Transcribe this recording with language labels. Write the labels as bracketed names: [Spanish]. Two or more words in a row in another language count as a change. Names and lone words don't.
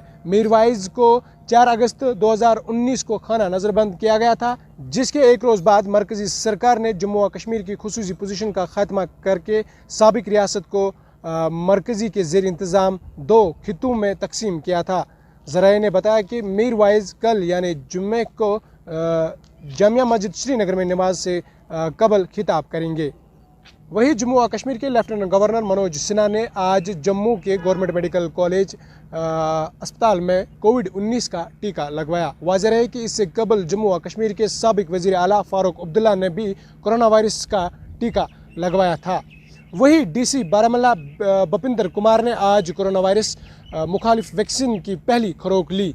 [Urdu] میروائز کو 4 اگست 2019 کو خانہ نظر بند کیا گیا تھا، جس کے ایک روز بعد مرکزی سرکار نے جموں و کشمیر کی خصوصی پوزیشن کا خاتمہ کر کے سابق ریاست کو مرکزی کے زیر انتظام 2 خطوں میں تقسیم کیا تھا۔ ذرائع نے بتایا کہ میروائز کل یعنی جمعے کو جامعہ مسجد سری نگر میں نماز سے قبل خطاب کریں گے۔ وہی جموں و کشمیر کے [English] Lieutenant Governor [Urdu] منوج سنہا نے آج جموں کے گورنمنٹ میڈیکل کالج اسپتال میں کووڈ-19 کا ٹیکہ لگوایا۔ واضح ہے کہ اس سے قبل جموں و کشمیر کے سابق وزیر اعلیٰ فاروق عبداللہ نے بھی [English] corona virus [Urdu] کا ٹیکہ لگوایا تھا۔ وہی DC بارہمولہ بپندر کمار نے آج [English] corona virus [Urdu] مخالف ویکسین کی پہلی خوراک لی۔